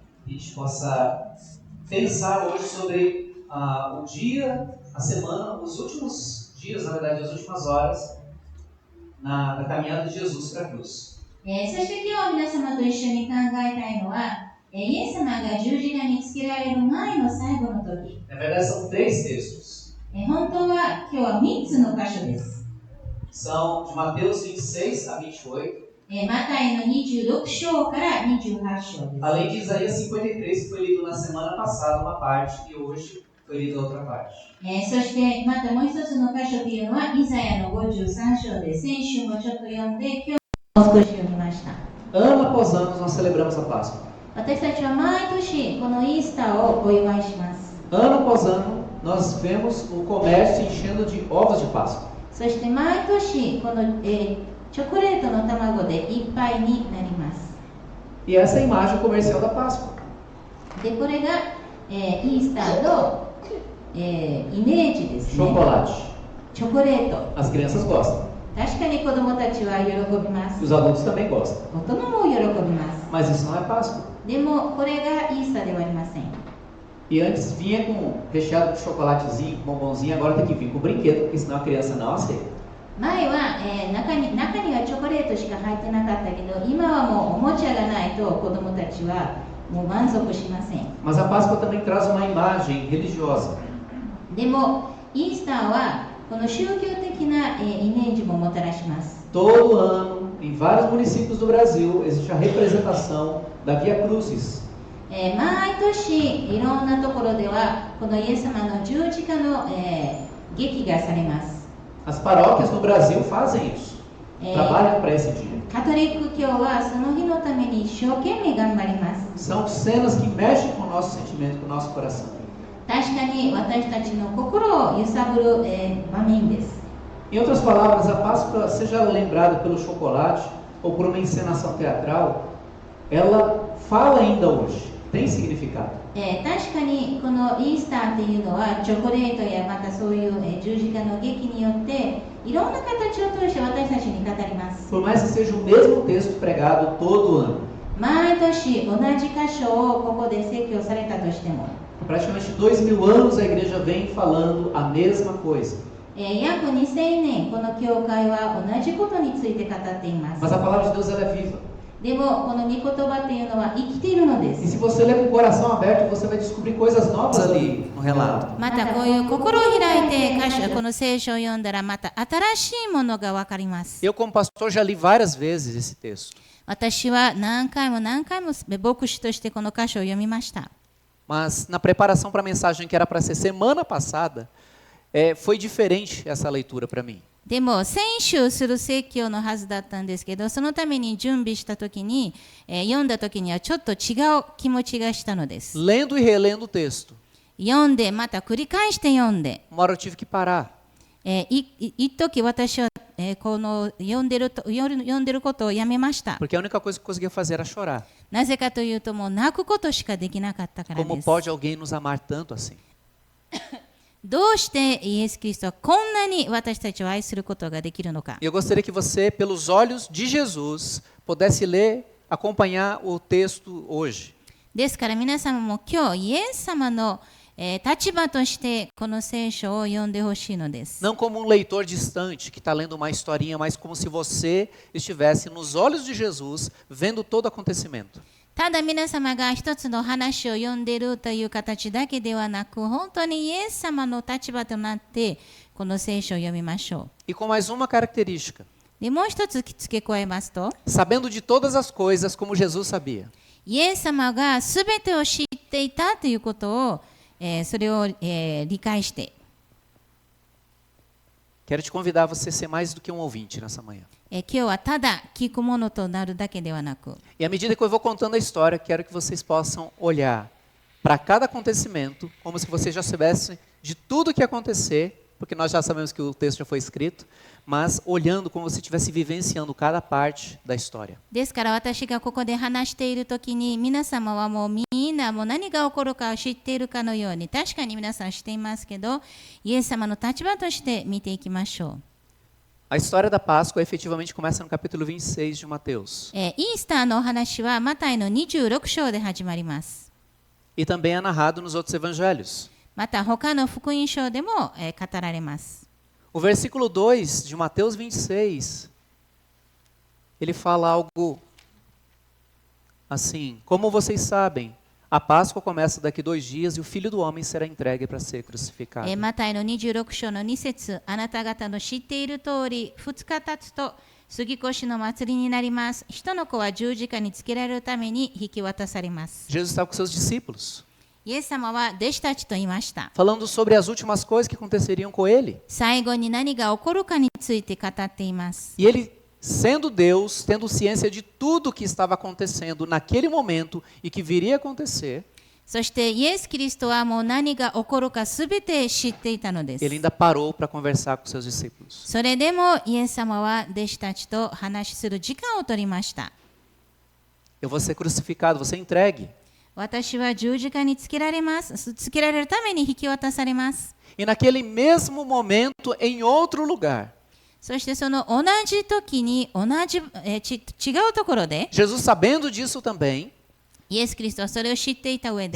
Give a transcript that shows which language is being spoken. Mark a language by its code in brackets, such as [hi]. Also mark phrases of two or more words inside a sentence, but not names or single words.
[pt] que a gente possa pensar hoje sobre o dia, a semana, os últimos dias, na verdade, as últimas horas na caminhada de Jesus para a cruz. [ja] そして今日皆様と一緒に考えたいのは、イエス様が十字架につけられる前の最後の時。 [pt] Na verdade, são 3 textos. [ja] 本当は今日は3つの箇所です。 [pt] São de Mateus 26 a 28. [ja] マタイの26章から28章です。 [pt] Além de Isaías 53, que foi lido na semana passada uma parte e hoje foi lida outra parte. [ja] そしてまたもう一つの箇所というのはイザヤの53章で、先週もちょっと読んで今日も少し読みました。 [pt] Ano após ano nós celebramos a Páscoa. [ja] 私たちは毎年このイースターをお祝いします。 [pt] Ano após ano nós vemos o comércio enchendo de ovos de Páscoa. [ja] そして毎年この、チョコレートの卵でいっぱいになります。 [pt] E essa é a imagem comercial da Páscoa. [ja] でこれが、イースターの、イメージですね。 [pt] Chocolate. [ja] チョコレート。 [pt] As crianças gostam. [ja] 確かに子供たちは喜びます。 [pt] Os adultos também gostam. [ja] 大人も喜びます。 [pt] Mas isso não é Páscoa. [ja] でもこれがイースターではありません。 [pt] E antes vinha com recheado de chocolatezinho, com bombonzinho, agora tem que vir com brinquedo, porque senão a criança não aceita. [ja] 前は、中にはチョコレートしか入ってなかったけど、今はもうおもちゃがないと子供たちはもう満足しません。 [pt] Mas a Páscoa também traz uma imagem religiosa. [ja] でもイースターはこの宗教的な、イメージももたらします。 [pt] Todo ano, em vários municípios do Brasil, existe a representação da Via Crucis. [ja] 毎年いろんなところではこのイエス様の十字架の、劇がされます。 [pt] As paróquias no Brasil fazem isso. Trabalham para esse dia. [ja] カトリック教はその日のために一生懸命頑張ります。 [pt] São cenas que mexem com o nosso sentimento, com o nosso coração. [ja] 確かに私たちの心を揺さぶる、場面です。 [pt] Em outras palavras, a Páscoa, seja lembrada pelo chocolate ou por uma encenação teatral, ela fala ainda hoje, tem significado. [ja] 確かにこのイースターっていうのはチョコレートやまたそういう、十字架の劇によっていろんな形を通して私たちに語ります。 [pt] Por mais que seja o mesmo texto pregado todo ano. [ja] 毎年同じ箇所をここで説教されたとしても、 [pt] Praticamente 2000 anos a igreja vem falando a mesma coisa. [ja] 約2000年この教会は同じことについて語っています。 [pt] Mas a palavra de Deus ela é viva. [ja] でもこの御言葉っていうのは生きているので [pt] E [ja] す。 [pt] se você ler com o coração aberto, você vai descobrir coisas novas ali no relato. [ja] またこういう心を開いてこの聖書を読んだらまた新しいものが分かります。 [pt] Eu, como pastor, já li várias vezes esse texto. [ja] 私は何回も牧師としてこの箇所を読みました。 [pt] Mas na preparação para a mensagem que era para ser semana passada, foi diferente essa leitura para mim. [ja] でも先週する説教のはずだったんですけど、そのために準備した時に、読んだ時にはちょっと違う気持ちがしたのです。 [pt] Lendo e relendo o texto, [ja] 読んでまた繰り返して読んで、 [pt] uma hora eu tive que parar. [ja] 一時私は、この読んでることをやめました。 [pt] Porque a única coisa que eu conseguia fazer era chorar. [ja] なぜかというともう泣くことしかできなかったからで [pt] Como [ja] す。 [pt] pode alguém nos amar tanto assim? [ja] どうしてイエス・キリストはこんなに私たちを愛することができるのか。 [pt] E eu gostaria que você, pelos olhos de Jesus, pudesse ler, acompanhar o texto hoje. [ja] ですから皆様も今日イエス様の、立場としてこの聖書を読んでほしいのです。 [pt] Não como um leitor distante que está lendo uma historinha, mas como se você estivesse nos olhos de Jesus, vendo todo acontecimento. [ja] ただ皆様が一つの話を読んでいるという形だけではなく、本当にイエス様の立場となってこの聖書を読みましょう。 [pt] E com mais uma característica. [ja] でもう一つ付け加えますと、 [pt] Sabendo de todas as coisas como Jesus sabia. [ja] イエス様がすべてを知っていたということを、それを、理解して、 [pt] Quero te convidar a você ser mais do que um ouvinte nessa manhã. [ja] 今日はただ聞くものとなるだけではなく、 [pt] E à medida que eu vou contando a história, quero que vocês possam olhar para cada acontecimento como se vocês já soubessem de tudo o que ia acontecer, porque nós já sabemos que o texto já foi escrito, mas olhando como se estivesse vivenciando cada parte da história. [ja] ですから私がここで話しているときに皆様はもうみんなもう何が起こるかを知っているかのように、確かに皆さん知っていますけど、イエス様の立場として見ていきましょう。 [pt] A história da Páscoa efetivamente começa no capítulo 26 de Mateus. [ja] イースターのお話はマタイの26章で始まります。 [pt] E também é narrado nos outros evangelhos. [ja] また他の福音書でも、語られます。 [pt] O versículo 2 de Mateus 26, ele fala algo assim: como vocês sabem, a Páscoa começa daqui 2 dias e o Filho do Homem será entregue para ser crucificado. [ja] マタイの26章の2節、あなた方の知っている通り、2日経つと杉越の祭りになります。人の子は十字架につけられるために引き渡されます。 [pt] Jesus estava com seus discípulos, [ja] イエス様は弟子たちと言いました。 [pt] falando sobre as últimas coisas que aconteceriam com ele. [ja] 最後に何が起こるかについて語っています。 [pt] E ele, sendo Deus, tendo ciência de tudo que estava acontecendo naquele momento e que viria a acontecer, [ja] そしてイエス・キリストはもう何が起こるかすべて知っていたのです。 [pt] ele ainda parou para conversar com seus discípulos. [ja] それでもイエス様は弟子たちと話しする時間を取りました。 [pt] Eu vou ser crucificado, vou ser entregue. [ja] 私は十字架につけられます。つけられるために引き渡されます。 [pt] E naquele mesmo momento, em outro lugar, [ja] そしてその同じ時に違うところで [pt] Jesus, sabendo disso também, [ja] イエス・キリストはそれを知っていた上で、